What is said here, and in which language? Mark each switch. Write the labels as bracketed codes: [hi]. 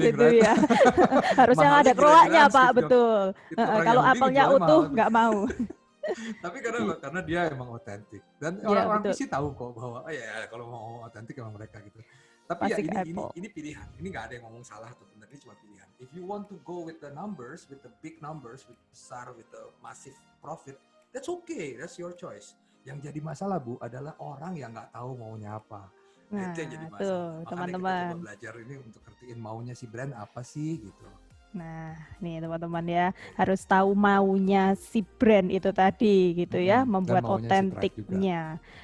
[id] gitu right? Ya. Harus yang ada kroanya Pak, betul. Kalau Apple-nya utuh nggak mau. Tapi karena dia emang otentik. Dan orang-orang PC tahu kok bahwa kalau mau otentik emang mereka gitu. Tapi pasti ya ini pilihan. Ini nggak ada yang ngomong salah atau benar, ini cuma pilihan. [en] If you want to go with the numbers, with the big numbers, with besar, with the massive profit, that's okay, that's your choice. [id] Yang jadi masalah Bu adalah orang yang nggak tahu maunya apa. Nah, itu yang jadi masalah. tuh teman-teman. Kita coba belajar ini untuk ngertiin maunya si brand apa sih gitu. Nah, nih teman-teman ya, harus tahu maunya si brand itu tadi gitu ya, membuat otentiknya.